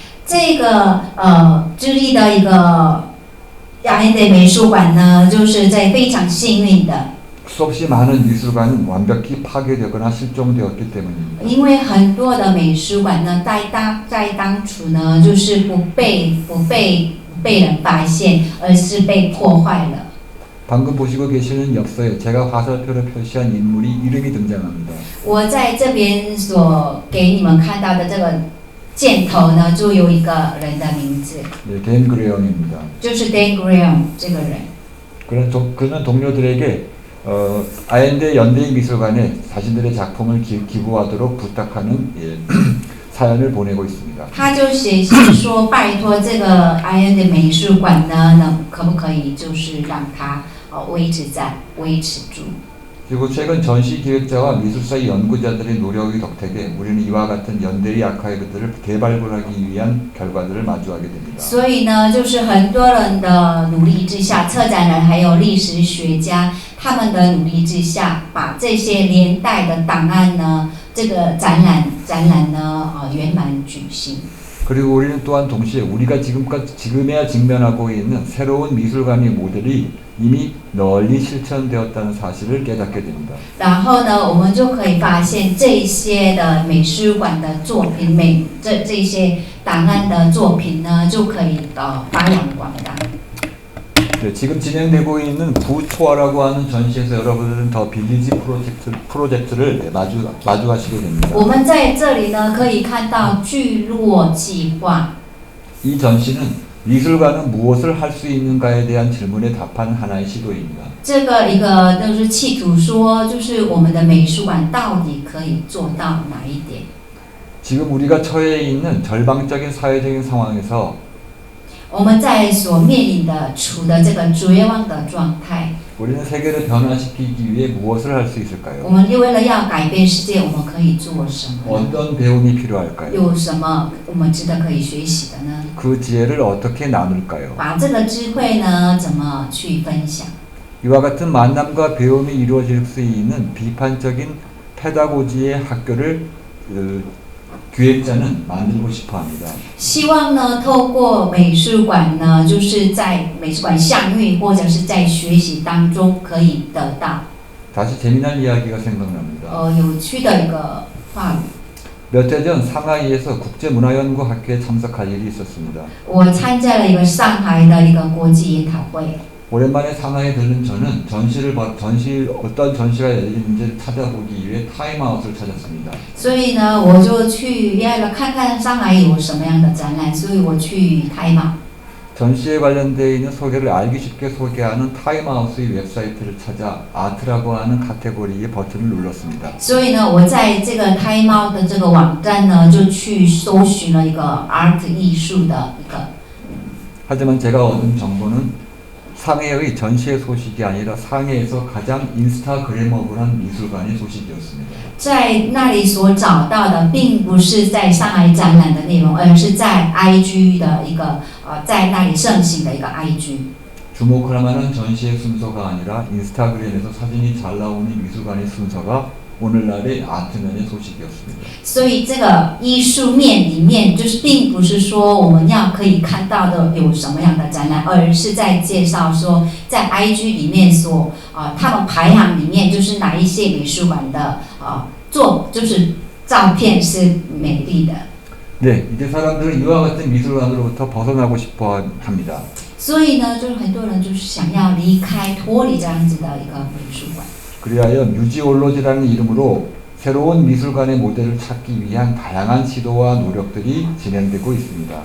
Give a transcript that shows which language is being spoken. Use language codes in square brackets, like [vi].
[zh] 这个智利的一个雅恩德美术馆呢，就是在非常幸运的， [ko] 수없이 많은 미술관은 완벽히 파괴되거나 실종되었기 때문입니다. [zh] 因为很多的美术馆呢，在当初呢，就是不被人发现，而是被破坏了。 [ko] 방금 보시고 계시는 엽서에 제가 화살표로 표시한 인물이 이름이 등장합니다. [zh] 我在这边所给你们看到的这个箭头呢，就有一个人的名字， [ko] 네, 댄 그레엄입니다. [zh] 就是 Dan Graham 这个人。 [ko] 그는 동료들에게 아엔데 연대인 미술관에 자신들의 작품을 기부하도록 부탁하는 사연을 보내고 있습니다. [zh] 他就写信说，拜托这个埃恩的美术馆呢，可不可以就是让它维持住？ [ko] 그리고 최근 전시 기획자와 미술사의 연구자들의 노력의 덕택에 우리는 이와 같은 연대의 아카이브들을 재발굴하기 위한 결과들을 마주하게 됩니다. [zh] 所以呢，就是很多人的努力之下，策展人还有历史学家他们的努力之下，把这些年代的档案呢，这个展览呢，圆满举行。 [ko] 그리고 우리는 또한 동시에 우리가 지금에야 직면하고 있는 새로운 미술관의 모델이 이미 널리 실천되었다는 사실을 깨닫게 됩니다. [zh] 然后呢，我们就可以发现这些的美术馆的作品，这些档案的作品呢，就可以发扬光大。 [ko] 네, 지금 진행되고 있는 부초아라고 하는 전시에서 여러분들은 더 빌리지 프로젝트를 마주하시게 됩니다. [zh] 我们在这里呢，可以看到聚落计划。 [ko] 이 전시는 미술관은 무엇을 할 수 있는가에 대한 질문에 답하는 하나의 시도입니다. [zh] 这个一个就是企图说，就是我们的美术馆到底可以做到哪一点？ [ko] 지금 우리가 처해 있는 절망적인 사회적인 상황에서 [zh] 我们在所面临的处的这个绝望的状态， [ko] 우리는 세계를 변화시키기 위해 무엇을 할 수 [zh] 我 [ko] 있을까요? [zh] 们为了要改变世界，我们可以做什么？ [ko] 어떤 배움이 필요할까요? [zh] 有什么我们值得可以学习的呢？ [ko] 그 지혜를 어떻게 나눌까요? [zh] 把这个智慧呢，怎么去分享？ [ko] 이와 같은 만남과 배움이 이루어질 수 있는 비판적인 페다고지의 학교를 기획자는 만들고 싶어 합니다. [zh] 希望呢，透过美术馆呢，就是在美术馆相遇或者是在学习当中可以得到 [ko] 다시 재미난 이야기가 생각납니다. [zh] 有趣的一个话语。 [ko] 몇 해 전 상하이에서 국제문화연구학회에 참석할 일이 있었습니다. [zh] 我参加了一个上海的一个国际研讨会。 [ko] 오랜만에 상하이에 들른 저는 어떤 전시가 열리는지를 찾아보기 위해 타임아웃을 찾았습니다. [zh] 所以呢，我就去要看看上海有什么样的展览，所以我去타임아웃。 [ko] 전시에 관련되어 있는 소개를 알기 쉽게 소개하는 타임아웃의 웹사이트를 찾아 아트라고 하는 카테고리의 버튼을 눌렀습니다. [zh] 所以呢，我在这个타임아웃的这个网站呢，就去搜寻了一个 art 艺术的一个。 [ko] 하지만 제가 얻은 정보는 상해의 전시의 소식이 아니라 상해에서 가장 인스타그래머블한 미술관의 소식이었습니다. [zh] 在那里所找到的，并不是在上海展览的内容，而是在 IG 的一个在那里盛行的一个 IG。 [ko] 주목할 만한 전시의 순서가 아니라 인스타그램에서 사진이 잘 나오는 미술관의 순서가 오늘날의 아트면의 소식이었습니다. [zh] 所以这个艺术面里面，就是并不是说我们要可以看到的有什么样的展览，而是在介绍说，在 IG 里面所他们排行里面，就是哪一些美术馆的就是照片是美丽的。 [ko] 네, 이제 사람들은 이와 같은 미술관으로부터 벗어나고 싶어 합니다. [zh] 所以呢，就是很多人就是想要离开、脱离这样子的一个美术馆。 [ko] 그리하여 뮤지올로지라는 이름으로 새로운 미술관의 모델을 찾기 위한 다양한 시도와 노력들이 진행되고 있습니다.